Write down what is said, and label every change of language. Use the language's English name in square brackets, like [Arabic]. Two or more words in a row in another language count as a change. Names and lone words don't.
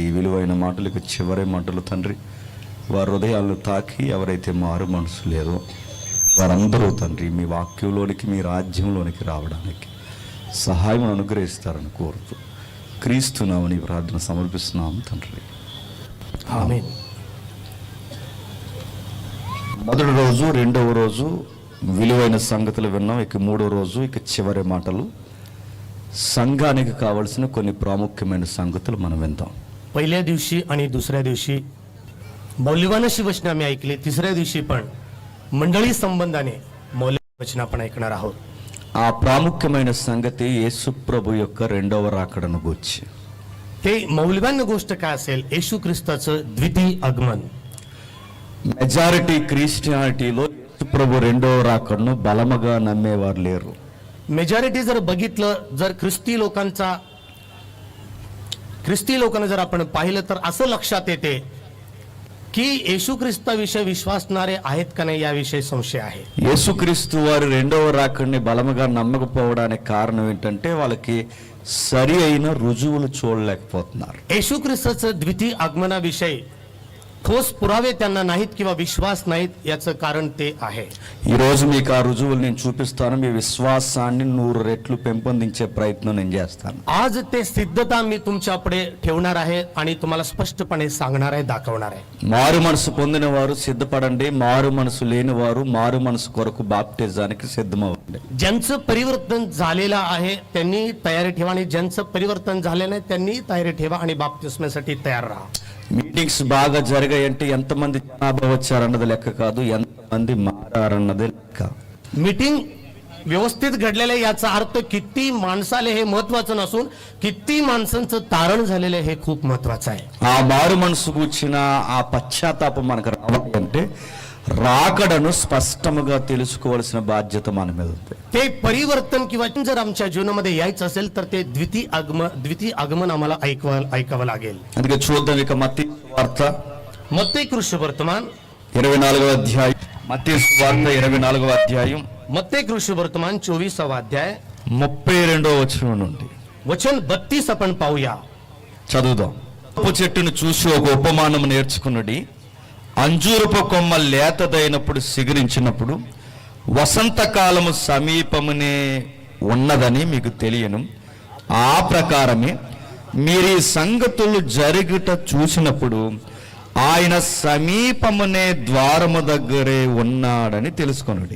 [Telugu] ఈ విలువైన మాటలకు చివరి మాటలు తండ్రి వారి హృదయాలను తాకి ఎవరైతే మారు మనసు లేదో వారందరూ తండ్రి మీ వాక్యంలోనికి, మీ రాజ్యంలోనికి రావడానికి సహాయం అనుగ్రహిస్తారని కోరుతూ క్రీస్తునామని ప్రార్థన సమర్పిస్తున్నాం తండ్రి. ఆమేన్. మొదటి రోజు, రెండవ రోజు విలువైన సంగతులు విన్నాం. ఇక మూడో రోజు, ఇక చివరి మాటలు, సంఘానికి కావలసిన కొన్ని ప్రాముఖ్యమైన సంగతులు మనం విందాం. [Marathi] पहिल्या दिवशी आणि दुसऱ्या दिवशी मौल्यवान अशी वचनं आम्ही ऐकली. तिसऱ्या दिवशी पण मंडळी संबंधाने मौल्यवान वचनं आपण ऐकणार आहोत. [Telugu] ఆ ప్రాముఖ్యమైన సంగతి యేసు ప్రభు యొక్క రెండవ రాకడను గూర్చి. [Marathi] ते मौल्यवान गोष्ट काय असेल? येशू ख्रिस्ताचं द्वितीय आगमन. [English] majority Christianitylo [Telugu] యేసు ప్రభు రెండవ రాకడను బలముగా నమ్మేవారు లేరు. [Marathi] मेजॉरिटी जर बघितलं, जर ख्रिस्ती लोकांना जर आपण पाहिलं तर असं लक्षात येते की येशू ख्रिस्ताविषयी विश्वासणारे आहेत का नाही याविषयी संशय आहे. [Telugu] యేసుక్రీస్తు వారి రెండవ రాకడని బలముగా నమ్మకపోవడానికి కారణం ఏంటంటే వాళ్ళకి సరి అయిన రుజువులు చూడలేకపోతున్నారు. [Marathi] येशू ख्रिस्ताचं द्वितीय आगमनाविषयी ठोस पुरावे त्यांना नाहीत किंवा विश्वास नाहीत. याचं कारण ते आहे. [Telugu] ఈ రోజు మీకు ఆ రుజువులు నేను చూపిస్తాను. మీ విశ్వాసాన్ని 100 రెట్లు పెంపొందించే ప్రయత్నం నేను చేస్తాను. [Marathi] आज ते सिद्धता मी तुमच्यापुढे ठेवणार आहे आणि तुम्हाला स्पष्टपणे सांगणार आहे, दाखवणार आहे. [Telugu] మారు మనసు పొందిన వారు సిద్ధపడండి, మారు మనసు లేని వారు మారు మనసు కొరకు బాప్టిజానికి సిద్ధమవ్వండి. [Marathi] ज्यांचं परिवर्तन झालेलं आहे त्यांनी तयारी ठेवा आणि ज्यांचं परिवर्तन झालेलं नाही त्यांनी तयारी ठेवा आणि बाप्तिस्मासाठी तयार राहा. [Telugu] మీటింగ్స్ బాగా జరిగాయంటే ఎంతమంది జనాభా వచ్చారన్నది లెక్క కాదు, ఎంతమంది మారారన్నది లెక్క. [Marathi] मीटिंग व्यवस्थित घडलेलं आहे याचा अर्थ किती माणसाले हे महत्वाचं नसून किती माणसांचं तारण झालेलं हे खूप महत्वाचं आहे. [Telugu] ఆ మారు మనసు కూర్చిన ఆ పశ్చాత్తాపం మనకు రావాలి అంటే రాకడను స్పష్టంగా తెలుసుకోవాల్సిన బాధ్యత మన మీద ఉంది. [Marathi] ते परिवर्तन किंवा जर आमच्या जीवनामध्ये यायचं असेल तर ते द्वितीय आगमन आम्हाला ऐकावं लागेल. [Telugu] అందుకే చూద్దాం ఇక మత్తయి సువార్త [Marathi] मत्तेय कृष्णवर्तमान [Telugu] 24వ అధ్యాయం. మత్తయి సువార్త 24వ అధ్యాయం, [Marathi] मत्तेय कृष्णवर्तमान 24वा अध्याय [Telugu] 32వ వచనం నుండి [Marathi] वचन 32 आपण पाहूया. [Telugu] చదువుదాం. ఉప్పు చెట్టును చూసి ఒక ఉపమానం నేర్చుకున్నది. అంజూరపు కొమ్మ లేతదైనప్పుడు సిగురించినప్పుడు వసంతకాలము సమీపమునే ఉన్నదని మీకు తెలియను. ఆ ప్రకారమే మీరు ఈ సంగతులు జరుగుట చూసినప్పుడు ఆయన సమీపమునే ద్వారము దగ్గరే ఉన్నాడని తెలుసుకొనుడి.